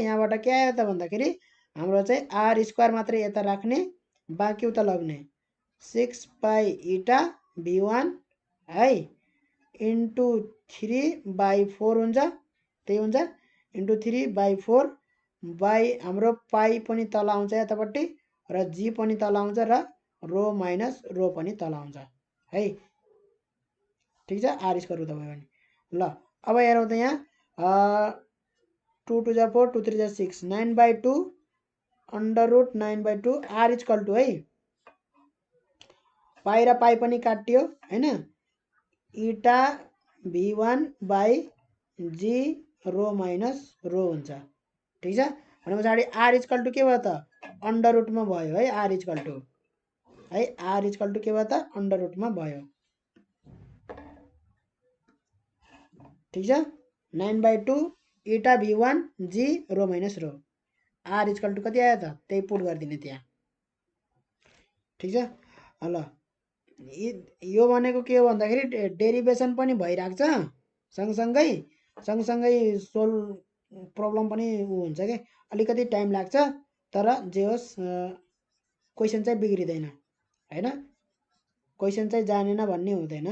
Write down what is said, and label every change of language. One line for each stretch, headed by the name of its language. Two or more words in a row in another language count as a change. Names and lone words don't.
Nepali: यहाँबाट के आयो त भन्दाखेरि हाम्रो चाहिँ
English: r square
Nepali: मात्रै यता राख्ने, बाँकी उता लग्ने 6 पाई इटा v1 है इन्टु 3/4 हुन्छ, त्यही हुन्छ इन्टु 3/4 बाई हाम्रो पाई पनि तल आउँछ यतापट्टि र जी पनि तल आउँछ र
English: rho minus rho
Nepali: पनि तल आउँछ है। ठिक छ,
English: r square
Nepali: उता भयो भने। ल अब हेरौँ त यहाँ 2 2 जा 4 2 3 जा 6 9/2
English: under root 9/2 r equal to
Nepali: है पाई र पाई पनि काटियो हैन,
English: eta v1 by g rho minus rho
Nepali: हुन्छ। ठिक छ, भने पछाडि
English: r equal to
Nepali: के भयो त
English: under rootमा
Nepali: भयो है,
English: r equal to
Nepali: है,
English: r equal to
Nepali: के भयो त
English: under rootमा
Nepali: भयो। ठिक छ, 9/2
English: eta v1 g rho minus rho, r equal to
Nepali: कति आयो त त्यही पुट गरिदिने त्यहाँ। ठिक छ, ल यो भनेको के हो भन्दाखेरि डेरिभेसन पनि भइराख्छ सँगसँगै
English: solve problem
Nepali: पनि हुन्छ के, अलिकति टाइम लाग्छ तर जे होस् क्वेसन चाहिँ बिग्रिँदैन हैन, क्वेसन चाहिँ जानेन भन्ने हुँदैन।